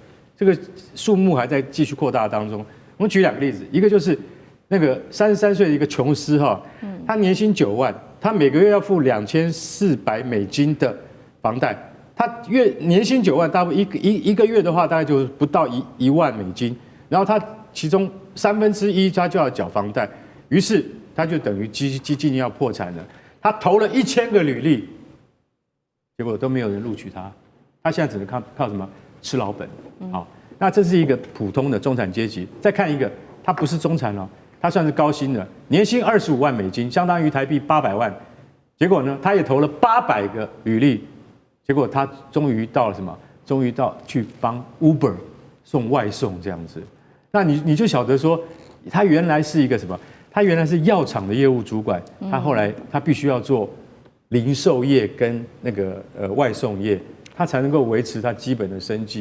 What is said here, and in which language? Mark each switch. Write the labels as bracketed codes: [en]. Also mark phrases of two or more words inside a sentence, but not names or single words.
[zh] 這個數目還在繼續擴大當中。我們舉2個例子，一個就是那個33歲的一個瓊斯他年薪9萬，他每個月要付$2400的房貸，他年薪9萬，大概一個月的話，大概就不到1萬美金，然後他其中1/3他就要繳房貸，於是他就等於接近要破產了。他投了1000個履歷，結果都沒有人錄取他，他現在只能靠什麼？吃老本。好，那這是一個普通的中產階級。再看一個，他不是中產了，他算是高薪的，年薪25 萬美金，相當於台幣800萬。結果呢，他也投了800個履歷，結果他終於到了什麼？終於到去幫 Uber 送外送這樣子。那你就曉得說，他原來是一個什麼？他原來是藥廠的業務主管，他後來他必須要做零售業跟那個外送業，他才能夠維持他基本的生計。